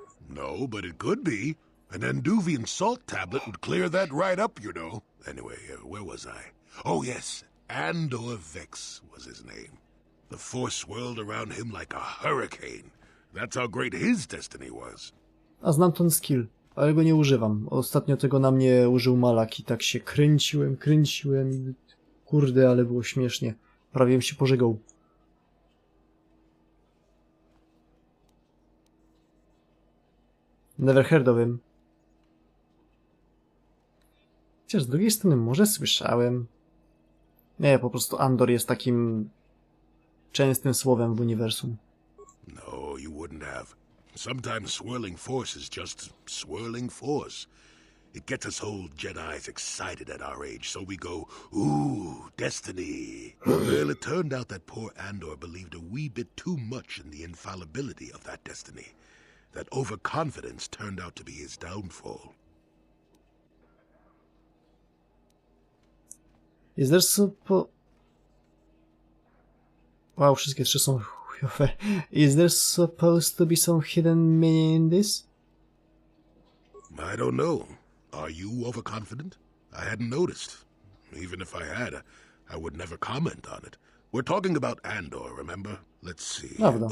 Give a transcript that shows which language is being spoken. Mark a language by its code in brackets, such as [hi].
[en] No, but it could be. An Anduvian salt tablet would clear that right up, you know. Anyway, where was I? Oh, yes. Andor Vex was his name. The force swirled around him like a hurricane. That's how great his destiny was. [pl] A znam ten skill, ale go nie używam. Ostatnio tego na mnie użył Malak i tak się kręciłem i... Kurde, ale było śmiesznie. Prawie bym się pożegał. [en] Never heard of him. [pl] Chociaż z drugiej strony może słyszałem. Nie, po prostu Andor jest takim częstym słowem w uniwersum. [en] No, you wouldn't have. Sometimes swirling force is just swirling force. It gets us old Jedis excited at our age, so we go, ooh, destiny. Well, it turned out that poor Andor believed a wee bit too much in the infallibility of that destiny. That overconfidence turned out to be his downfall. Is there [pl] Wow, wszystkie trzy są chujowe. [en] Is there supposed to be some hidden meaning in this? I don't know. Are you overconfident? I hadn't noticed. Even if I had, I would never comment on it. We're talking about Andor, remember? Let's see. [pl] Prawda.